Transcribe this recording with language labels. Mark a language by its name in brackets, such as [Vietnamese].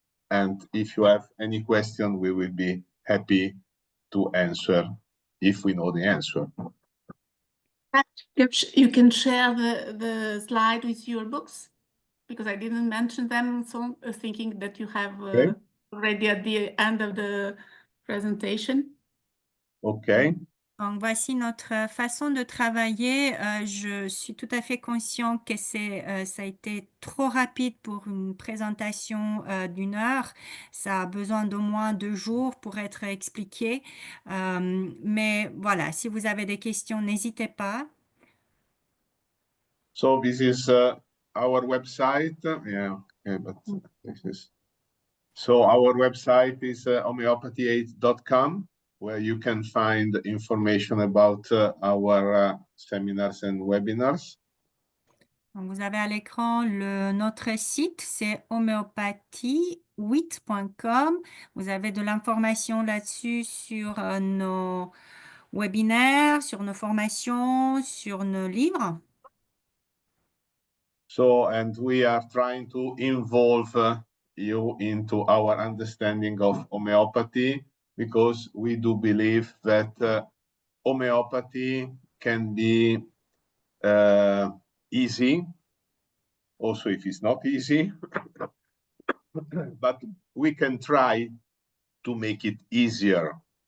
[English] And if you have any question, we will be happy to answer if we know the answer. You can share the slide with your books, because I didn't mention them, so thinking that you have already at the end of the presentation. Okay. [French] Donc, voici notre façon de travailler. Je suis tout à fait conscient que ça a été trop rapide pour une présentation d'1 heure. Ça a besoin d'au moins 2 jours pour être expliqué. Mais voilà, si vous avez des questions, n'hésitez pas. [English] So this is our website. Yeah, okay, but this is... So our website is homeopathy8.com, where you can find information about our seminars and webinars. [French] Donc, vous avez à l'écran notre site, c'est homéopathie8.com. Vous avez de l'information là-dessus sur nos webinaires, sur nos formations, sur nos livres. [English] So, and we are trying to involve you into our understanding of homeopathy, because we do believe that homeopathy can be easy, also if it's not easy, but we can try to make it easier.